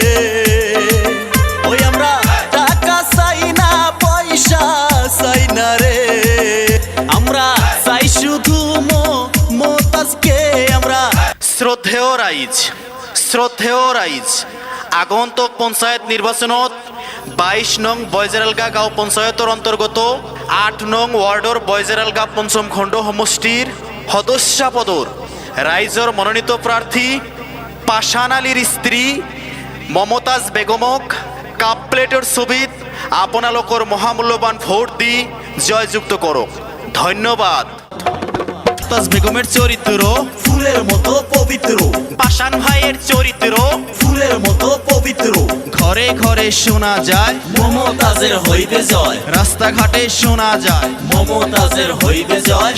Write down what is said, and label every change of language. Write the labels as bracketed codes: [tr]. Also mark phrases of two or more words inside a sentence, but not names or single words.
[bn] ওই আমরা টাকা চাই না পয়সা চাই না রে আমরা চাই শুধু মমতাজকে আমরা [as] শ্রদ্ধেয় রাইজ আগন্তুক পঞ্চায়েত নির্বাচনত 22 নং বয়জেরালগা গাঁও পঞ্চায়তৰ অন্তৰ্গত 8 নং ওয়ার্ডৰ বয়জেরালগা পঞ্চম খণ্ড সমষ্টিৰ সদস্য পদৰ ৰাইজৰ মনোনীত প্ৰাৰ্থী পাশান আলীৰ স্ত্ৰী মমতাজ বেগমক কাপ প্লেটৰ ছবিত আপোনালোকৰ মহামূল্যবান ভোট দি জয়যুক্ত কৰক। [bn] ধন্যবাদ। মমতাজ বেগমের চরিত্র ফুলের মতো পবিত্র পাশান ভাইয়ের চরিত্র ফুলের মতো পবিত্র ঘরে ঘরে শোনা যায় মমতাজের হইবে জয় রাস্তাঘাটে শোনা যায় মমতাজের হইবে জয়